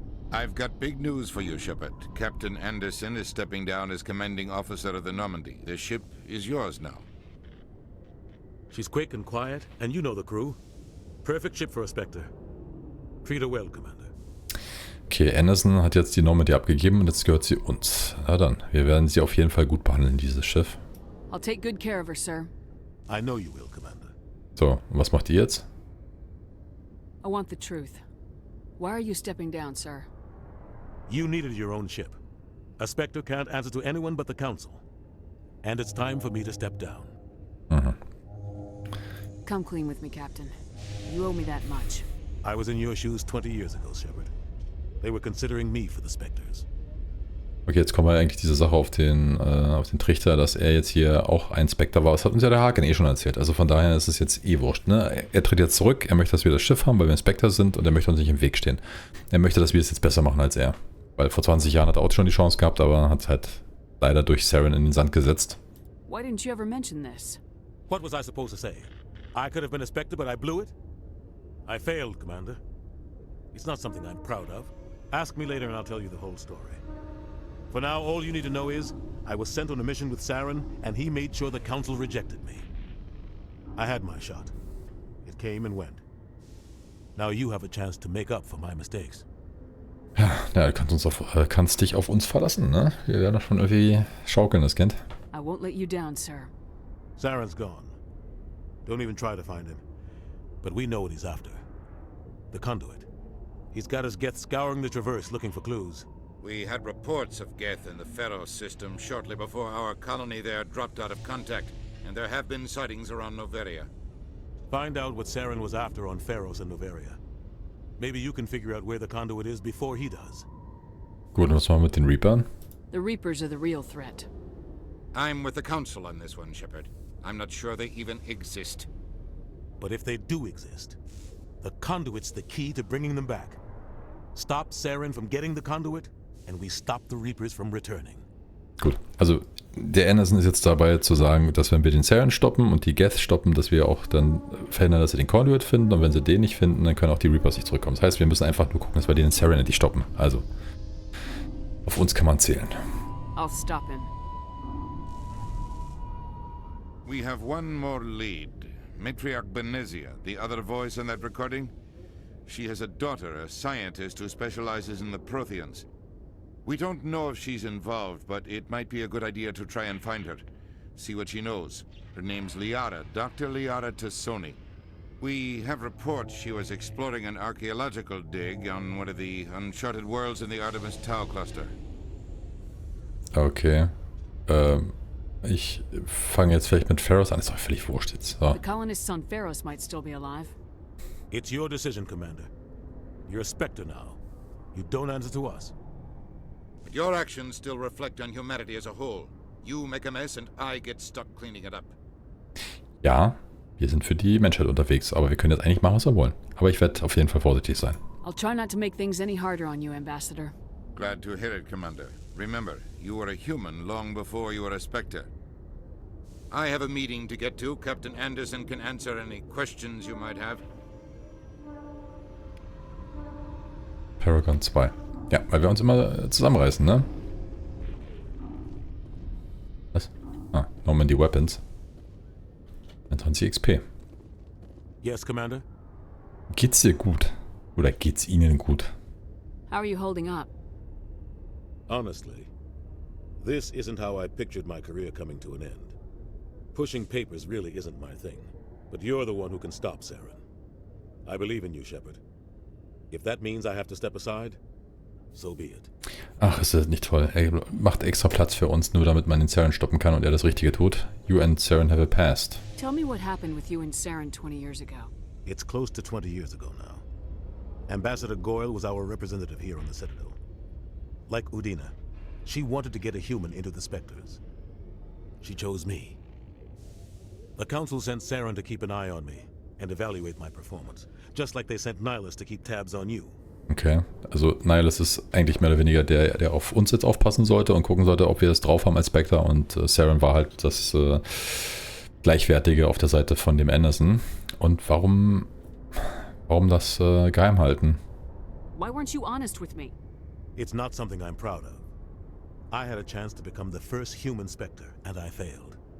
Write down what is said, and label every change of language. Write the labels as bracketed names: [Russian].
[English] I've got big news for you, Shepard. Captain Anderson is stepping down as commanding officer of the Normandy. The ship is yours now. She's quick and quiet, and you know the crew. Perfect ship for a Spectre. Treat her well, Commander. [German] Okay, Anderson hat jetzt die Normandy abgegeben und jetzt gehört sie uns. Na dann, wir werden sie auf jeden Fall gut behandeln, dieses Schiff. [English] I'll take good care of her, sir. I know you will, Commander. [German] So, und was macht ihr jetzt? [English] I want the truth. Why are you stepping down, sir? You needed your own ship. A Spectre can't answer to anyone but the Council. And it's time for me to step down. Mhm. Come clean with me, Captain. You owe me that much. I was in your shoes 20 years ago, Shepard. They were considering me for the Spectres. [German] Okay, jetzt kommen wir eigentlich diese Sache auf den Trichter, dass er jetzt hier auch ein Spectre war. Das hat uns ja der Haken eh schon erzählt. Also von daher ist es jetzt eh wurscht. Ne? Er tritt jetzt zurück, er möchte, dass wir das Schiff haben, weil wir ein Spectre sind und er möchte uns nicht im Weg stehen. Er möchte, dass wir es jetzt besser machen als er. Weil vor 20 Jahren hat er auch schon die Chance gehabt, aber hat es halt leider durch Saren in den Sand gesetzt. [English] Why didn't you ever mention this? What was I supposed to say? I could have been a Spectre, but I blew it? I failed, Commander. It's not something I'm proud of. Ask me later and I'll tell you the whole story. For now, all you need to know is, I was sent on a mission with Saren, and he made sure the Council rejected me. I had my shot. It came and went. Now you have a chance to make up for my mistakes. [German] Ja, du kannst dich auf uns verlassen, ne? Wir werden das schon irgendwie schaukeln, das Kind. [English] I won't let you down, sir. Saren's gone. Don't even try to find him. But we know what he's after. The conduit. He's got his Geth scouring the Traverse looking for clues. We had reports of Geth in the Pharaoh system shortly before our colony there dropped out of contact, and there have been sightings around Noveria. Find out what Saren was after on Pharos and Noveria. Maybe you can figure out where the conduit is before he does. [German] Gut, und was machen wir mit den Reapern? [English] The Reapers are the real threat. I'm with the Council on this one, Shepard. I'm not sure they even exist. But if they do exist, the conduit's the key to bringing them back. Stop Saren from getting the conduit, and we stop the Reapers from returning. [German] Gut, also der Anderson ist jetzt dabei zu sagen, dass wenn wir den Saren stoppen und die Geth stoppen, dass wir auch dann verhindern, dass sie den Conduit finden, und wenn sie den nicht finden, dann können auch die Reapers nicht zurückkommen. Das heißt, wir müssen einfach nur gucken, dass wir den Saren endlich stoppen. Also, auf uns kann man zählen. [English] I'll stop him. We have one more lead. Matriarch Benezia, the other voice in that recording. She has a daughter, a scientist who specializes in the Protheans. We don't know if she's involved, but it might be a good idea to try and find her. See what she knows. Her name's Liara, Dr. Liara Tassoni. We have reports she was exploring an archaeological dig on one of the uncharted worlds in the Artemis Tau cluster. Okay. [German] Ich fange jetzt vielleicht mit Pharos an. Ist doch völlig wurscht jetzt. So. [English] The colonists on Pharos might still be alive. It's your decision, Commander. You're a Spectre now. You don't answer to us. But your actions still reflect on humanity as a whole. You make a mess and I get stuck cleaning it up. [German] Ja, wir sind für die Menschheit unterwegs, aber wir können jetzt eigentlich machen, was wir wollen. Aber ich werde auf jeden Fall vorsichtig sein. [English] I'll try not to make things any harder on you, Ambassador. Glad to hear it, Commander. Remember, you were a human long before you were a Spectre. I have a meeting to get to. Captain Anderson can answer any questions you might have. Paragon 2. [German] Ja, weil wir uns immer zusammenreißen, ne? Was? Ah, Normandy Weapons. 21 XP. [English] Yes, Commander? [German] Geht's dir gut? Oder geht's Ihnen gut? [English] How are you holding up? Honestly, this isn't how I pictured my career coming to an end. Pushing papers really isn't my thing, but you're the one who can stop Saren. I believe in you, Shepard. If that means I have to step aside, so be it. [German] Ach, ist das nicht toll. Er macht extra Platz für uns, nur damit man den Saren stoppen kann und er das Richtige tut. [English] You and Saren have a past. Tell me what happened with you and Saren 20 years ago. It's close to 20 years ago now. Ambassador Goyle was our representative here on the Citadel. Like Udina, she wanted to get a human into the Spectres. She chose me. The Council sent Saren to keep an eye on me and evaluate my performance, just like they sent Nihilus to keep tabs on you. [German] Okay, also Nihilus ist eigentlich mehr oder weniger der auf uns jetzt aufpassen sollte und gucken sollte, ob wir es drauf haben als Spectre, und Saren war halt das Gleichwertige auf der Seite von dem Anderson. Und warum Warum das geheim halten? [English] Why weren't you honest with me? It's not something I'm proud of. I had a chance to become the first human Spectre, and I failed.